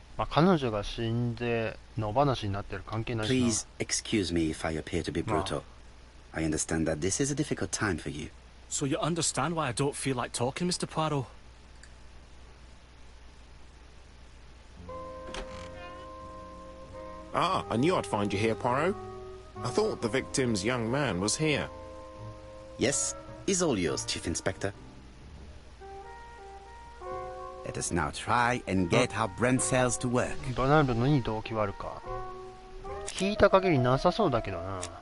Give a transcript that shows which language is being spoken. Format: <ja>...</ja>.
<ja>彼女が死んで野放しになってる関係ないしな。</ja> <en>Please excuse me if I appear to be brutal. I understand that this is a difficult time for you. So you understand why I don't feel like talking, Mr. Poirot? Ah, I knew I'd find you here, Poirot. I thought the victim's young man was here. Yes, he's all yours, Chief Inspector. Let us now try and get our brain cells to work.</en> <ja>ドナルドに動機はあるか。聞いた限りなさそうだけどな。</ja>